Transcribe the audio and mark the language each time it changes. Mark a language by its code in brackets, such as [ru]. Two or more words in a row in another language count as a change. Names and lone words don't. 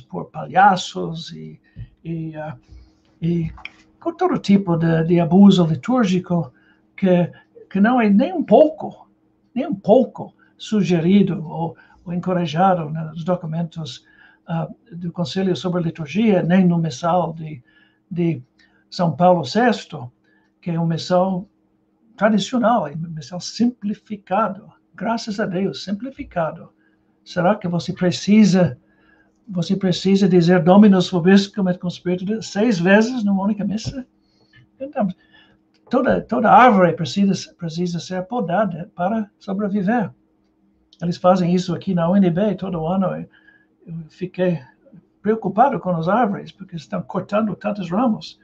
[pt] por palhaços e com todo tipo de abuso litúrgico que não é nem um pouco sugerido ou encorajado nos documentos do Conselho sobre a Liturgia, nem no missal de São Paulo VI, que é um missal tradicional, é um missal simplificado, graças a Deus, simplificado. Será que você precisa dizer [la] Dominus vobiscum et conspiritu [pt] 6 vezes numa única missa? Então, toda árvore precisa ser podada para sobreviver. Eles fazem isso aqui na UNB todo ano. Eu fiquei preocupado com as árvores, porque estão cortando tantos ramos.